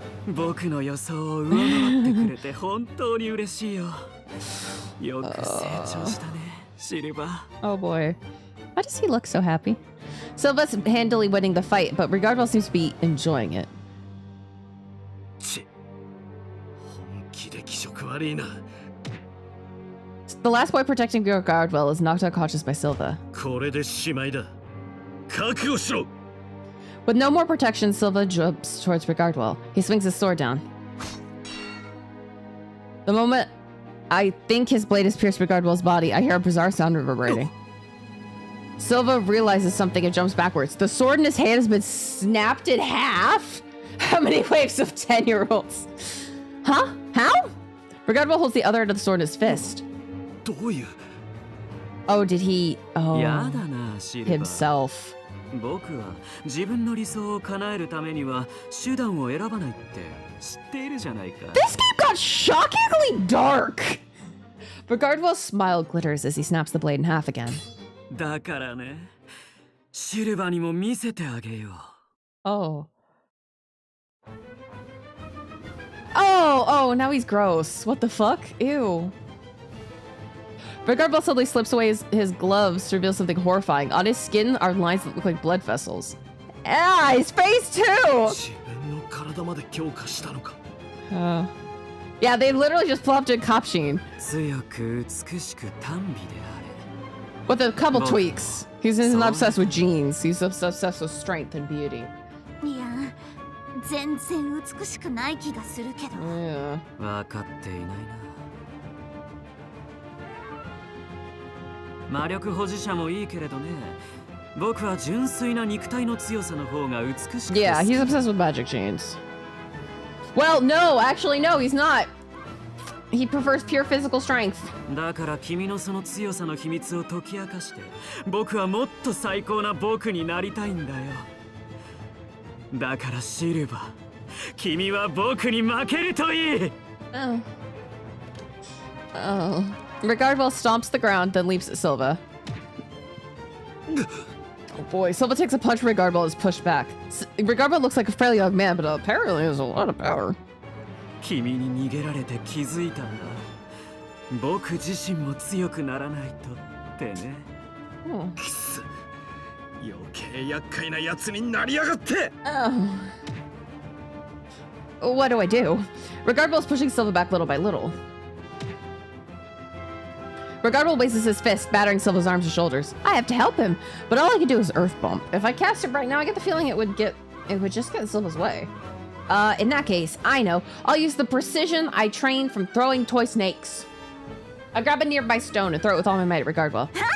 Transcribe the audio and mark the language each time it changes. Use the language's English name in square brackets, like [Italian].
[Japanese] 僕の予想を上回ってくれて本当に嬉しいよ。よく成長したね、シルバ。 [English] Oh boy. Why does he look so happy? Silva's handily winning the fight, but Regardwell seems to be enjoying it. [Japanese] ち、本気で気色悪いな。 [English] The last boy protecting Regardwell is knocked unconscious by Silva. [Japanese] これでしまいだ。覚悟しろ。 [English] With no more protection, Silva jumps towards Regardwell. He swings his sword down. The moment I think his blade has pierced Regardwell's body, I hear a bizarre sound reverberating. Silva realizes something and jumps backwards. The sword in his hand has been snapped in half? How many waves of 10-year-olds? Huh? How? Regardwell holds the other end of the sword in his fist. [Japanese] どういう？ [English] Oh, did he? Oh, [Japanese] やだな、シルバ。 [English] himself. [Japanese] 僕は自分の理想を叶えるためには手段を選ばないって知っているじゃないか。 [English] This game got shockingly dark! Regardwell's smile glitters as he snaps the blade in half again. [Japanese] だからね、シルバにも見せてあげよう。 [English] Oh. Oh, now he's gross. What the fuck? Ew. Regardwell suddenly slips away his gloves to reveal something horrifying. On his skin are lines that look like blood vessels. Ah, his face too! [Japanese] 自分の体まで強化したのか。 [English] Yeah, they literally just plopped in cop sheen. [Japanese] 強く美しく短美であれ。 [English] With a couple tweaks. He's not obsessed with genes. He's obsessed with strength and beauty. [Japanese] いや、全然美しくない気がするけど。 [English] Yeah. [Japanese] 分かっていないな。魔力保持者もいいけれどね。僕は純粋な肉体の強さの方が美しくて。 [English] Yeah, he's obsessed with magic genes. Well, no, actually, no, he's not. He prefers pure physical strength. [Japanese] だから君のその強さの秘密を解き明かして、僕はもっと最高な僕になりたいんだよ。だからシルバー、君は僕に負けるといい。 [English] Oh. Regardwell stomps the ground, then leaps at Silva. Oh boy, Silva takes a punch from Regardwell and is pushed back. Regardwell looks like a fairly young man, but apparently has a lot of power. [Japanese] 君に逃げられて気づいたんだ。僕自身も強くならないとってね。くそ、余計厄介なやつになりやがって。 [English] Oh. What do I do? Regardwell is pushing Silva back little by little. Regardwell raises his fist, battering Silva's arms and shoulders. I have to help him, but all I can do is earth bump. If I cast it right now, I get the feeling it would just get in Silva's way. In that case, I know. I'll use the precision I trained from throwing toy snakes. I grab a nearby stone and throw it with all my might at Regardwell.